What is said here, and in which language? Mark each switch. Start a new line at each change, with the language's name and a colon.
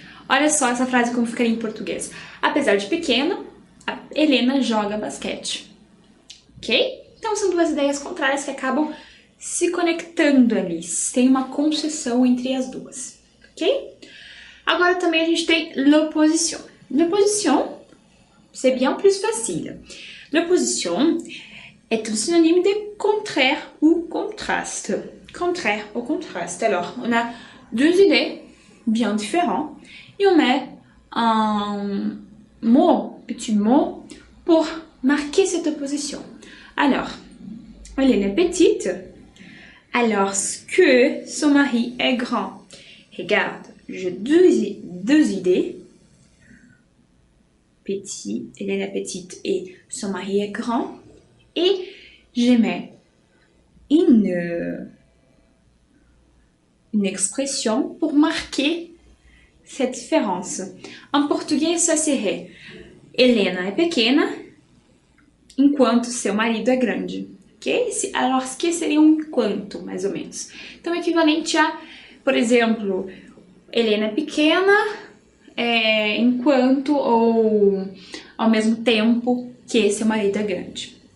Portuguese: Olha só essa frase como ficaria em português. Apesar de pequena, a Helena joga basquete. Ok? Então são duas ideias contrárias que acabam se conectando ali. Tem uma concessão entre as duas. Ok? Agora também a gente tem l'opposition.
French: L'opposition, c'est bien plus facile. L'opposition est un synonyme de contraire ou contraste. Contraire ou contraste. Alors, on a deux idées bien différentes et on met un mot, petit mot, pour marquer cette opposition. Alors, Hélène est petite, alors que son mari est grand. Regarde, j'ai deux idées. Petit, Hélène est petite et son mari est grand. Et je mets une expression pour marquer cette différence. En português, ça serait
Portuguese: Helena é pequena, enquanto seu marido é grande. Ok?
French: Alors, ce que
Portuguese: seria um enquanto, mais ou menos? Então, equivalente a, por exemplo, Helena é pequena, enquanto ou ao mesmo tempo que seu marido é grande.